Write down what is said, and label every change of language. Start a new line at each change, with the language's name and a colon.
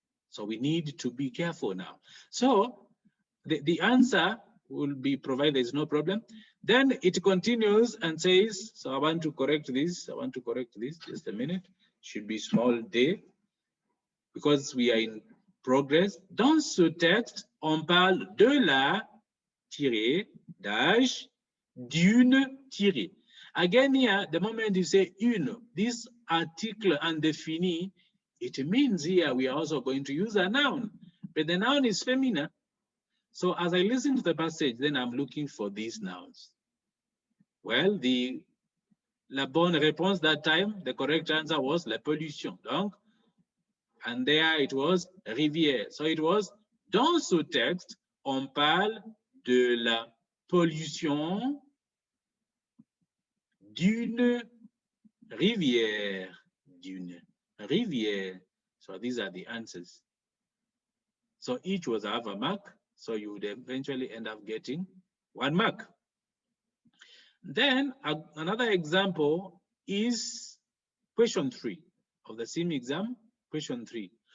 English: So we need to be careful now. So the answer will be provided, there's no problem. Then it continues and says, so I want to correct this, just a minute. Should be small d, because we are in progress.
French: Dans ce texte, on parle de la tirée, dash, d'une tirée.
English: Again here, the moment you say une, this
French: article indéfini,
English: it means here we are also going to use a noun, but the noun is feminine. So as I listen to the passage, then I'm looking for these nouns. Well,
French: la bonne réponse
English: that time, the correct answer was la pollution. Donc, and there it was rivière. So it was,
French: dans ce texte, on parle de la pollution d'une rivière. D'une rivière.
English: So these are the answers. So each was half a mark. So you would eventually end up getting 1 mark. Then another example is question 3 of the same exam. Question 3.